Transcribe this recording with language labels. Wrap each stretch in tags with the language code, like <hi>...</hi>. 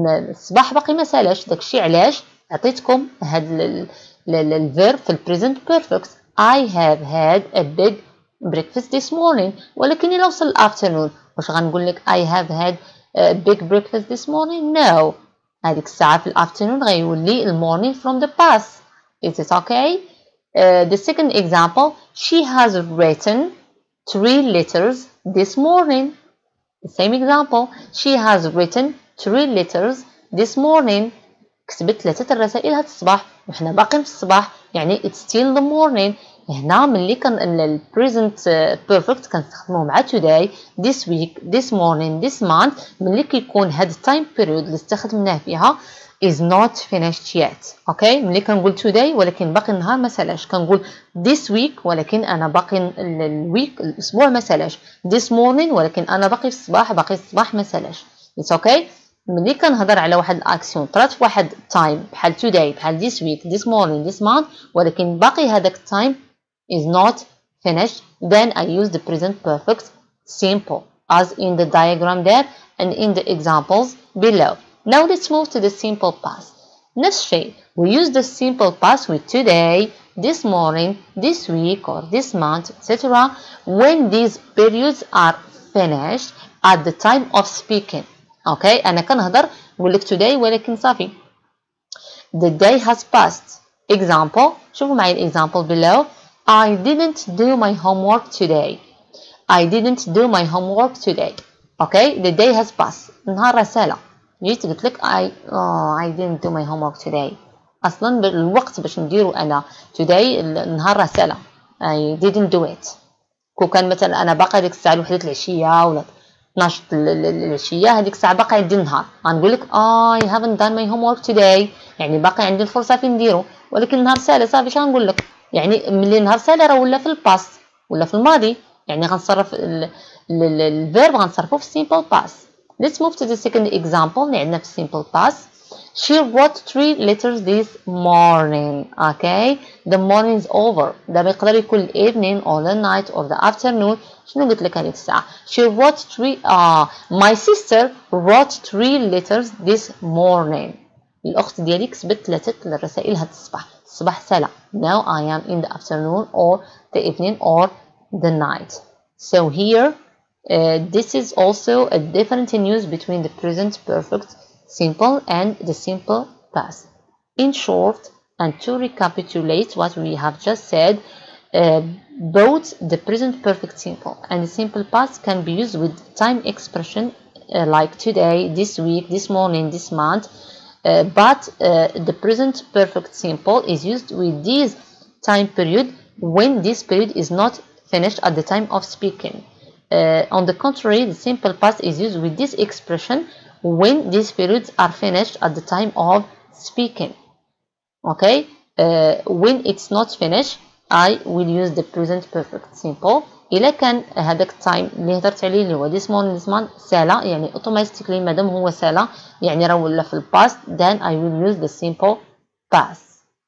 <ar>الصباح باقي ما سالاش. داكشي علاش عطيتكم هاد الفيرب في present perfect.</ar> <en>I have had a big breakfast this morning.</en> <ar>ولكن إلا وصل</ar> <en>afternoon</en> <ar>واش غنقول لك</ar> <en>I have had a big breakfast this morning? No.</en> <ar>هذيك الساعة في</ar> <en>afternoon غيولي morning from the past. Is it okay? The second example, she has written 3 letters this morning. The same example, she has written 3 letters this morning.</en> <ar>كتبت 3 الرسائل هاد الصباح وحنا باقين في الصباح يعني</ar> <en>it's still the morning.</en> <ar>هنا ملي كان ال</ar> <en>present perfect كنستخدموه مع today, this week, this morning, this month.</en> <ar>ملي كيكون هاد time period اللي استخدمناه فيها</ar> <en>is not finished yet.</en> <ar>Okay, ملي كنقول today ولكن باقي النهار ما سالاش كنقول this week ولكن انا باقي الويك الاسبوع ما سالاش. this morning ولكن انا باقي في الصباح الصباح ما سالاش.</ar> <en>it's okay.</en> <ar>ملي كنهضر على واحد الاكسيون طرات في واحد تايم بحال</ar> <en>today بحال this week this morning this month</en> <ar>ولكن باقي هذاك التايم</ar> <en>is not finished, then I use the present perfect simple as in the diagram there and in the examples below. Now let's move to the simple past.</en> <ar>نفس الشيء,</ar> <en>we use the simple past with today, this morning, this week or this month, etc. when these periods are finished at the time of speaking.</en> <ar>Okay, أنا كنهضر نقول لك today ولكن صافي.</ar> <en>The day has passed. Example,</en> <ar>شوفوا معي</ar> <en>الexample below. I didn't do my homework today. I didn't do my homework today. Okay, the day has passed.</en> <ar>نهار رسالة. جيت قلت لك</ar> <en>I didn't do my homework today.</en> <ar>أصلا الوقت باش نديرو أنا today نهار رسالة.</ar> <en>I didn't do it.</en> <ar>كون كان مثلا أنا باقي ديك الساعة الوحدة العشية ولا 12 العشية هذيك الساعة باقي عندي النهار غنقول لك</ar> <en>I haven't done my homework today</en> <ar>يعني باقي عندي الفرصة فين نديرو ولكن نهار سالة صافي اش غنقول لك يعني ملي نهار سالة راه ولا في الباست ولا في الماضي يعني غنصرف الفيرب غنصرفو في simple past.</ar> <en>Let's move to the second example</en> <ar>اللي عندنا في</ar> <en>simple past. She wrote 3 letters this morning. Okay, the morning is over.</en> <ar>دابا يقدر يكون</ar> <en>evening or the night or the afternoon.</en> <ar>شنو قلت لك هذيك الساعة؟</ar> <en>She wrote 3 my sister wrote 3 letters this morning.</en> <ar>الأخت ديالي كتبت 3 الرسائل هاد الصباح سالة.</ar> <en>Now I am in the afternoon or the evening or the night. So here this is also a different use between the present perfect simple and the simple past. In short, and to recapitulate what we have just said, both the present perfect simple and the simple past can be used with time expression like today, this week, this morning, this month, but the present perfect simple is used with this time period when this period is not finished at the time of speaking. On the contrary, the simple past is used with this expression when these periods are finished at the time of speaking. Okay, when it's not finished I will use the present perfect simple.</en> <ar>إلا كان هذاك التايم اللي هضرت عليه اللي هو this month سالا يعني automatically مادام هو سالا يعني راه ولا في الباست</ar> <en>then I will use the simple past.</en>